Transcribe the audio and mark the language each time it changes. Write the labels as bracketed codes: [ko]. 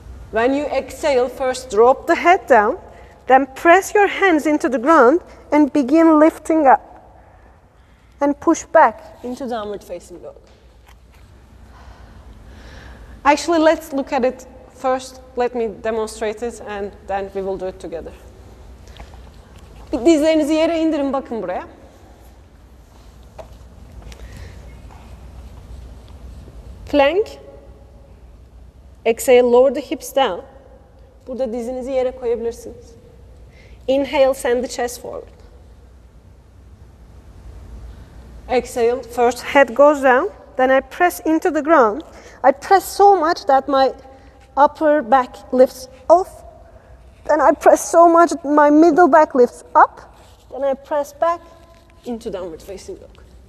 [en] When you exhale, first drop the head down, then press your hands into the ground and begin lifting up. And push back into downward facing dog. Actually, let's look at it first. Let me demonstrate it and then we will do it together. [tr] Dizlerinizi yere indirin, bakın buraya. [en] Plank. Exhale, lower the hips down. [tr] Burada dizinizi yere koyabilirsiniz. [en] Inhale, send the chest forward. Exhale, first head goes down, then I press into the ground. I press so much that my upper back lifts off. Then I press so much that my middle back lifts up. Then I press back into downward facing dog.